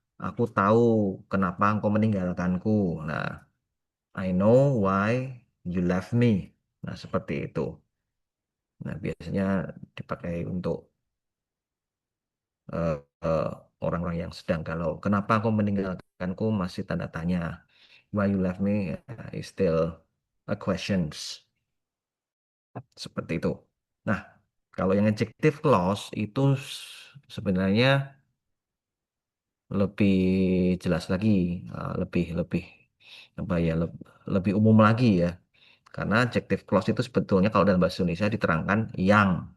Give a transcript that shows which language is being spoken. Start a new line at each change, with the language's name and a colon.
Indonesian: Aku tahu kenapa engkau meninggalkanku.
English: Nah, I know why you left me.
Indonesian: Nah, seperti itu. Nah, biasanya dipakai untuk eh, eh, orang-orang yang sedang galau. Kenapa engkau meninggalkanku? Masih tanda tanya.
English: Why you left me is still a questions.
Indonesian: Seperti itu. Nah, kalau yang adjective clause itu sebenarnya lebih jelas lagi, lebih lebih apa ya, lebih umum lagi ya. Karena adjective clause itu sebetulnya kalau dalam bahasa Indonesia diterangkan yang.